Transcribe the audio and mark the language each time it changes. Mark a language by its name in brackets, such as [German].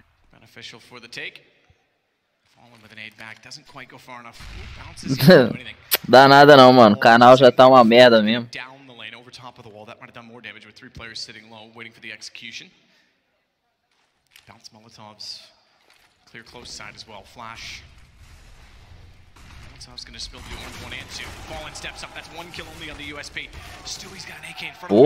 [English] Beneficial for the take. Fallen with an aid back, doesn't quite go far enough. Bounces, [Portuguese] Dá nada não, mano. O canal já tá uma merda mesmo. [English] Down the lane, over top of the wall. That might have done more damage with 3 players sitting low, waiting for the execution. Bounce Molotovs. Clear close side as well. Flash. Molotovs gonna spill the orange 1 and 2. Fallen steps up. That's 1 kill only on the USP. Stewie's got an AK in front of him.